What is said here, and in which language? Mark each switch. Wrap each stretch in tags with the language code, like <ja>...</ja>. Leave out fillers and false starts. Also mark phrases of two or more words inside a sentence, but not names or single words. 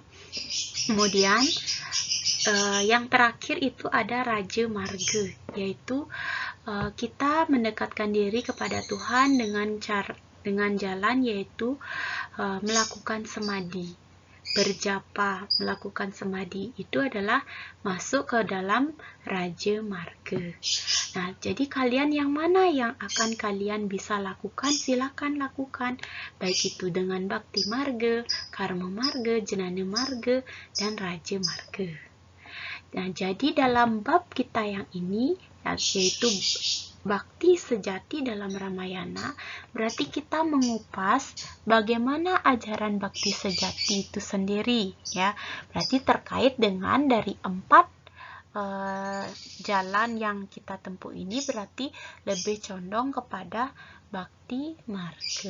<id>Kemudian yang terakhir itu ada raja marga, yaitu kita mendekatkan diri kepada Tuhan dengan jalan, yaitu melakukan semadi, berjapa, melakukan semadi. Itu adalah masuk ke dalam raja marga. Nah, jadi kalian yang mana yang akan kalian bisa lakukan, silakan lakukan. Baik itu dengan bakti marga, karma marga, jenana marga, dan raja marga. Nah, jadi dalam bab kita yang ini, yaitu bakti sejati dalam Ramayana, berarti kita mengupas bagaimana ajaran bakti sejati itu sendiri, ya. Berarti terkait dengan dari 4 jalan yang kita tempuh ini, berarti lebih condong kepada bakti marga.</id>